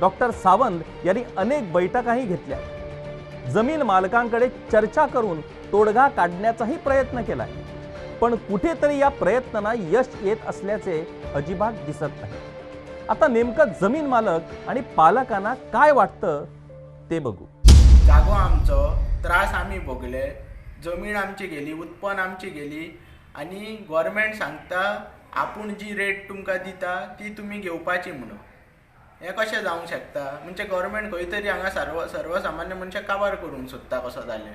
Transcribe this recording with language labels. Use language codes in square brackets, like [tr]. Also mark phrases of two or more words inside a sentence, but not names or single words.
[mr] डॉक्टर सावंत यांनी अनेक बैठकाही घेतल्या, जमीन मालकांकडे चर्चा करून तोडगा काढण्याचाही प्रयत्न केलाय, पण कुठेतरी या प्रयत्नांना यश येत असल्याचे अजिबात दिसत नाही। आता नेमकं जमीन मालक आणि पालकांना काय वाटतं ते बघू। [kok] जागो आमचो, त्रास आम्ही भोगले, जमीन आमची गेली, उत्पन्न आमची गेली, आणि गव्हर्मेंट सांगता आपूण जी रेट तुमकां दिता ती तुमी घेवपाची म्हणून। हें कशें जावंक शकता? म्हणजे गव्हर्मेंट खंय तरी हांगा सर्वसामान्य मनशाक काबार करूंक सोदता कसो जालें।